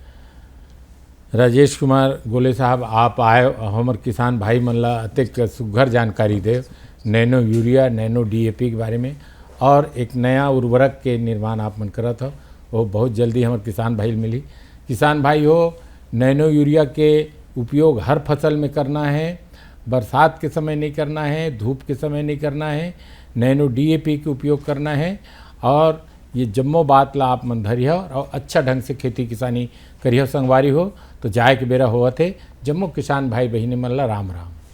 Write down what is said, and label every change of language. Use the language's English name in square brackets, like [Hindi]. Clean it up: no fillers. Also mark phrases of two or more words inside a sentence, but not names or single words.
[Chhattisgarhi] राजेश कुमार गोले साहब, आप आए हमारे किसान भाई मन ला अतिक सुघर जानकारी दे नैनो यूरिया नैनो डीएपी के बारे में, और एक नया उर्वरक के निर्माण आप मन करत हो वो बहुत जल्दी हमारे किसान भाई मिली। किसान भाई हो, नैनो यूरिया के उपयोग हर फसल में करना है, बरसात के समय नहीं करना है, धूप के समय नहीं करना है, नैनो डीएपी के उपयोग करना है, और ये जम्मो बात ला आप मन धरिह और अच्छा ढंग से खेती किसानी करिह संगवारी हो तो जाए के बेरा होवत है। जम्मो किसान भाई बहिनी मन ला राम राम।